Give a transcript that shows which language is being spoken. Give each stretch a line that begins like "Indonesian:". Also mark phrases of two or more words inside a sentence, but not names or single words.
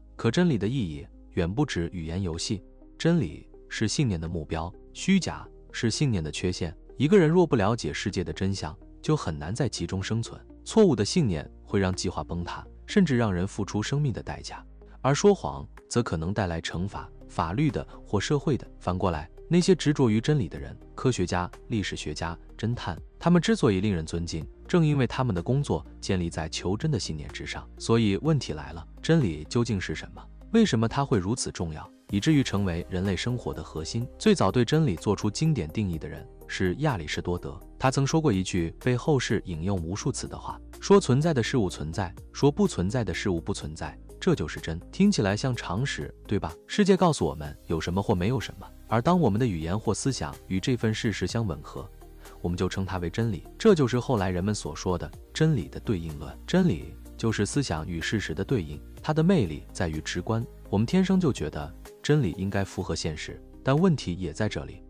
Chinese: 可真理的意義遠不止語言遊戲。真理是信念的目標，虛假是信念的缺陷。一個人若不了解世界的真相，就很難在其中生存。錯誤的信念會讓計劃崩塌，甚至讓人付出生命的代價。而說謊則可能帶來懲罰，法律的或社會的。反過來，那些執着於真理的人，科學家、歷史学家、偵探，他們之所以令人尊敬，正因為他們的工作建立在求真的信念之上。所以問題来了，真理究竟是什麼？為什麼它會如此重要，以至於成為人類生活的核心？最早对真理做出经典定義的人是亞里士多德，他曾說過一句被後世引用無數次的话，說存在的事物存在，說不存在的事物不存在，這就是真。聽起來像常識，對吧？世界告訴我們有什麼或沒有什麼，而當我們的語言或思想與這份事實相吻合，我們就稱它為真理。這就是後來人們所說的真理的對應論。真理就是思想與事實的對应，它的魅力在於直觀。我們天生就覺得真理應該符合現實，但問題也在這裡。